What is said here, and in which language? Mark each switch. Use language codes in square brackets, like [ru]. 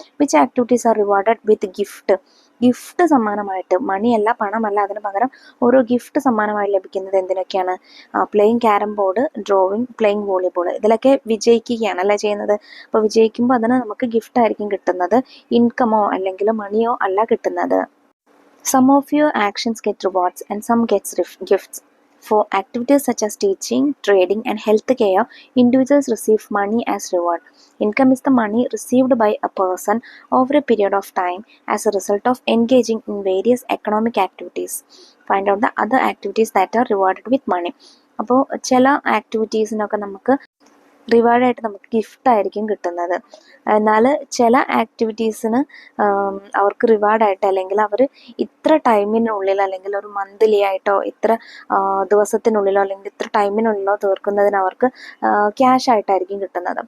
[en] Which activities are rewarded with gift സമ്മാനമായിട്ട്? [ml] മണിയല്ല, പണമല്ല, അതിന് പകരം ഓരോ ഗിഫ്റ്റ് സമ്മാനമായി ലഭിക്കുന്നത് എന്തിനൊക്കെയാണ്? Playing carrom board, drawing, playing volleyball. ഇതിലൊക്കെ വിജയിക്കുകയാണ് അല്ലേ ചെയ്യുന്നത്. അപ്പോൾ വിജയിക്കുമ്പോൾ അതിന് നമുക്ക് ഗിഫ്റ്റ് ആയിരിക്കും കിട്ടുന്നത്, ഇൻകമോ അല്ലെങ്കിൽ മണിയോ അല്ല കിട്ടുന്നത്. [en] Some of your actions get rewards and some gets gifts. For activities such as teaching, trading and health care, individuals receive money as reward. Income is the money received by a person over a period of time as a result of engaging in various economic activities. Find out the other activities that are rewarded with money. [ml] അപ്പോൾ ചില ആക്ടിവിറ്റീസിനൊക്കെ നമുക്ക് റിവാർഡായിട്ട് നമുക്ക് gift ആയിരിക്കും കിട്ടുന്നത്. എന്നാൽ ചില ആക്ടിവിറ്റീസിന് അവർക്ക് റിവാർഡായിട്ട് അല്ലെങ്കിൽ അവർ ഇത്ര ടൈമിനുള്ളിൽ അല്ലെങ്കിൽ ഒരു മന്ത്ലി ആയിട്ടോ ഇത്ര ദിവസത്തിനുള്ളിലോ അല്ലെങ്കിൽ ഇത്ര ടൈമിനുള്ളിലോ തീർക്കുന്നതിന് അവർക്ക് ക്യാഷ് ആയിട്ടായിരിക്കും കിട്ടുന്നത്.